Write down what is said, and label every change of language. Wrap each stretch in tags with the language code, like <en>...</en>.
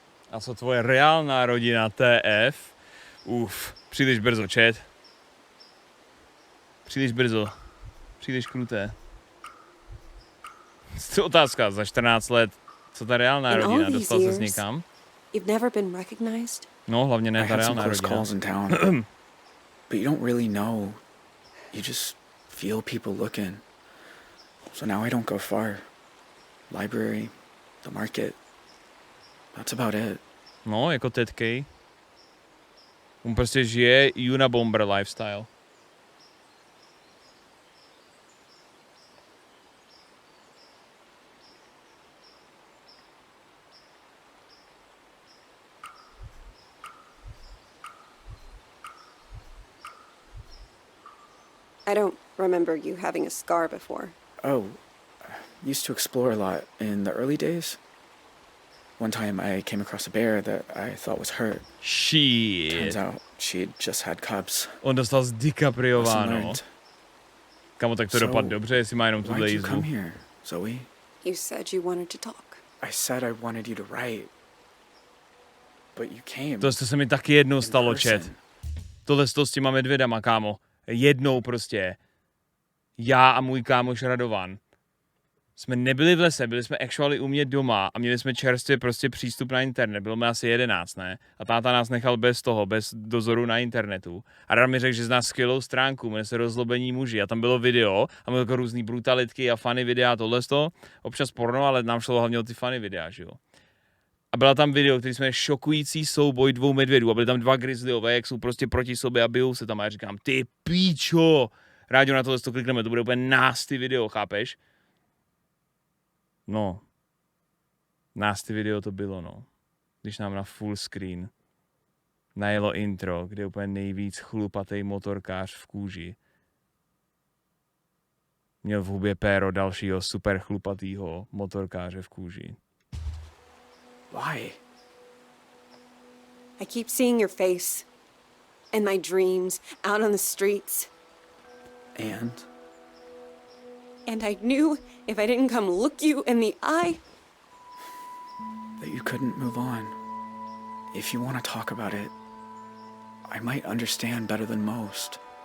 <cs>A co tvoje reálná rodina TF? Příliš brzo, chat. Příliš brzo. Příliš kruté. To otázka, za 14 let, co ta reálná rodina? Dostal ses někam?</cs> <en>You've never been recognized?</en> <cs>No, hlavně ne ta reálná rodina.</cs> <en>But you don't really know. You just feel people looking. So now I don't go far. Library, the market. That's about it.</en> <cs>No, jako Ted K. On prostě žije Unabomber lifestyle.</cs> <en>I don't remember you having a scar before. Oh, I used to explore a lot in the early days. One time I came across a bear that I thought was hurt. Shit. Turns out she'd just had cubs.</en> <cs>On dostal z DiCapriováno. Kamo, tak to dopadl dobře, jestli má jenom tuhle jízdu.</cs> <en>Why'd you come here, Zoe? You said you wanted to talk. I said I wanted you to write. But you came.</en> <cs>To se mi taky jednou stalo, chat. Tohle s těma medvědama, kámo. Jednou prostě. Já a můj kámoš Radovan jsme nebyli v lese, byli jsme actually u mě doma a měli jsme čerstvě prostě přístup na internet. Bylo mi asi 11, ne? A táta nás nechal bez toho, bez dozoru na internetu. A Rada mi řekl, že zná skvělou stránku, jmenuje se Rozlobení muži. A tam bylo video a bylo jako různý brutalitky a funny videa, tohle z toho. Občas porno, ale nám šlo hlavně o ty funny videa, že jo. A byla tam video, který jsme šokující souboj dvou medvědů a byly tam dva grizzlyové, jak jsou prostě proti sobě a bijou se tam a já říkám, ty píčo, Ráďo, na tohle to klikneme, to bude úplně nasty video, chápeš? No, nasty video to bylo, no. Když nám na full screen najelo intro, kde je úplně nejvíc chlupatý motorkář v kůži. Měl v hubě péro dalšího super chlupatýho motorkáře v kůži.</cs> <en>Why? I keep seeing your face in my dreams out on the streets. And I knew if I didn't come look you in the eye that you couldn't move on. If you want to talk about it, I might understand better than most.</en>